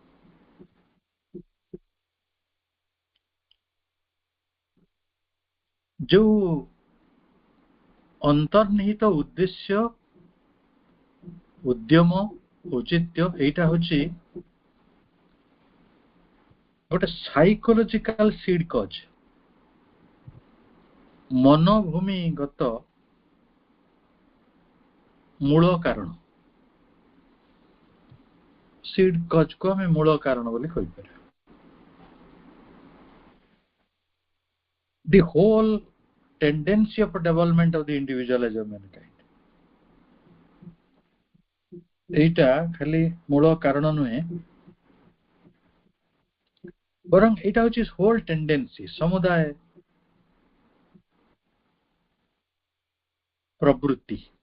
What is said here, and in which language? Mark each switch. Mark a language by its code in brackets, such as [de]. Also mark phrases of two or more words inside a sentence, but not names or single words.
[or] ଯୋଉ ଅନ୍ତର୍ନିହିତ ଉଦ୍ଦେଶ୍ୟ, ଉଦ୍ୟମ, ଔଚିତ୍ୟ, ଏଇଟା ହଉଛି ଗୋଟେ [en] psychological seed cause, [or] ମନୋଭୂମିଗତ ମୂଳ କାରଣ। [en] seed cause [or] ଆମେ ମୂଳ କାରଣ ବୋଲି କହିପାରିବା। [en] The whole tendency of development of the individual as a mankind, [or] ଏଇଟା ଖାଲି ମୂଳ କାରଣ ନୁହେଁ, ବରଂ ଏଇଟା ହଉଛି [en] whole tendency, [or] ସମୁଦାୟ ପ୍ରବୃତ୍ତି।